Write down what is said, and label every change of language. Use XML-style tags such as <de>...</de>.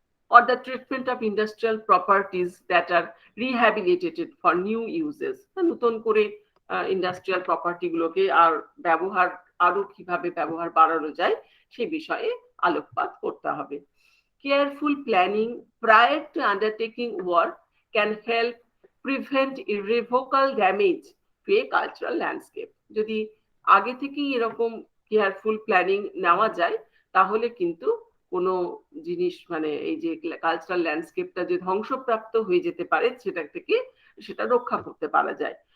<en>or the treatment of industrial properties that are rehabilitated for new uses,</en> <bn>নতুন করে industrial property গুলোকে আর ব্যবহার আরো কিভাবে ব্যবহার বাড়ানো যায় সেই বিষয়ে আলোকপাত করতে হবে।</bn> <en>Careful planning prior to undertaking work can help prevent irrevocable damage to a cultural landscape.</en> <bn>যদি আগে থেকেই এরকম কেয়ারফুল প্ল্যানিং নেওয়া যায় তাহলে কিন্তু কোনো জিনিস, মানে এই যে কালচারাল ল্যান্ডস্কেপটা যে ধ্বংসপ্রাপ্ত হয়ে যেতে পারে সেটা থেকে সেটা রক্ষা করতে পারা যায়।</bn>